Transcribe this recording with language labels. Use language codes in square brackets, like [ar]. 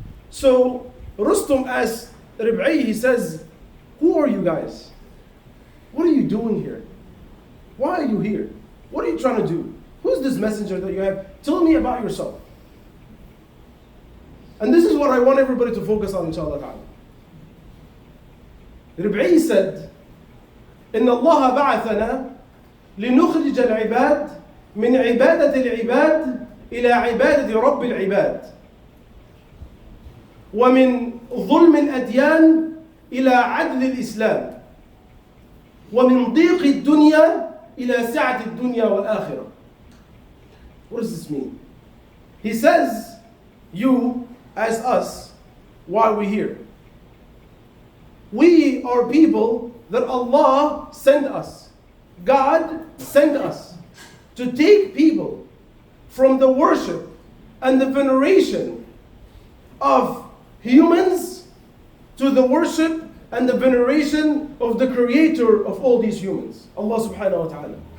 [en] So Rustum asks Rib'i, he says, "Who are you guys? What are you doing here? Why are you here? What are you trying to do? Who's this messenger that you have? Tell me about yourself. And this is what I want everybody to focus on, inshallah ta'ala. Rib'i said, [ar] إن الله بعثنا لنخرج العباد من عبادة العباد إلى عبادة رب العباد ومن ظلم الأديان إلى عدل الإسلام ومن ضيق الدنيا إلى سعة الدنيا والآخرة. [en] What does this mean? He says, you as us, why are we here? We are people that Allah sent us. God sent us to take people from the worship and the veneration of humans to the worship and the veneration of the creator of all these humans, Allah subhanahu wa ta'ala.